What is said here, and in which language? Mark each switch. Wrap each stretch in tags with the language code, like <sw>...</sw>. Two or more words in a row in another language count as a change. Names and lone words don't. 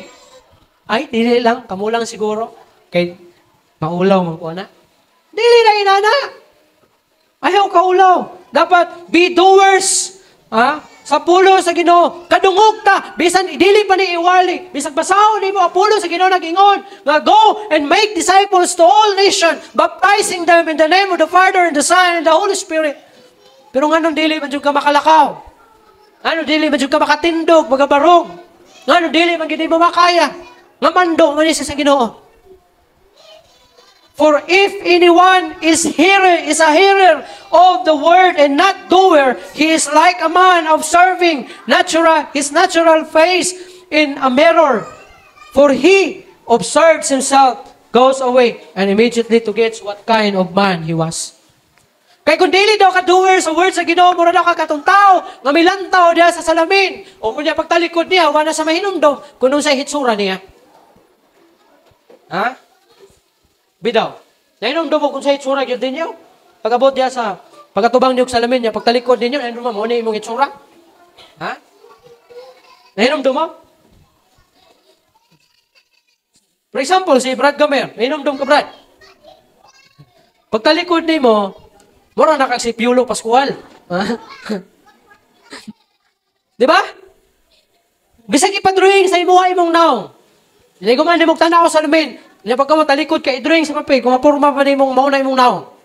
<ceb>Ay, dili lang, kamulang siguro. Kay maulaw man po na. Dili na inana. Ayaw kaulaw. Dapat</ceb> <en>be doers.</en> <ceb>Sa pulo sa Ginoo, kadungog ta, bisan dili pa ni iwali, bisan basaho ni mo pulo sa Ginoo nag-ingon, nga</ceb> <en>go and make disciples to all nations, baptizing them in the name of the Father and the Son and the Holy Spirit.</en> <ceb>Pero nganong dili man jud ka makalakaw? Ano dili man jud ka makatindog, magabarog? Ngano dili man gid mo makaya? Nga mando man siya sa Ginoo.</ceb> <en>For if anyone is a hearer of the word and not doer, he is like a man observing his natural face in a mirror. For he observes himself, goes away, and immediately forgets what kind of man he was.</en> <ceb>Kaya kung dili daw ka doer sa word sa Ginoo, mura daw ka katong tao, nga milantaw diya sa salamin, o kung niya pagtalikod niya, wala sa mahinumdom, kung sa hitsura niya. Ha? Bidaw. Nainumdum mo kung sa itsura yun din niyo. Pag-abot niya sa pagkatubang niyog sa lamin niya, pagtalikod ninyo, nainumdum mo, ano yung itsura? Ha? Nainumdum mo?</ceb> <en>For example,</en> <ceb>si Brad Gamer, nainumdum ka, Brad. Pagtalikod ni mo, mura na kang si Piolo Pascual. Di ba? Bisag ipadrawing sa imuha imong naong. Hindi ko man mong tanaw sa lamin. Hindi pagka mo talikod ka, i-drawing sa papel, kung mapurma pa rin mong mauna imong naong.</ceb>